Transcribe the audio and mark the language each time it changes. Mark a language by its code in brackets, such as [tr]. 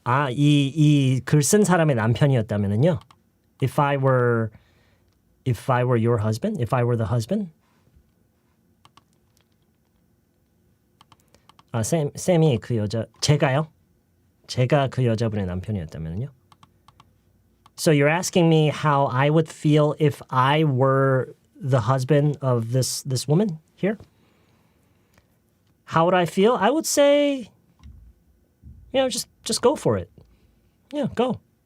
[ko] 이 글 쓴 사람의 남편이었다면은요. [en] If I were your husband, if I were the husband. [ko] 쌤이 그 여자, 제가 그 여자분의 남편이었다면요. [en] So you're asking me how I would feel if I were the husband of this woman here? How would I feel? I would say, just go for it. Yeah, go.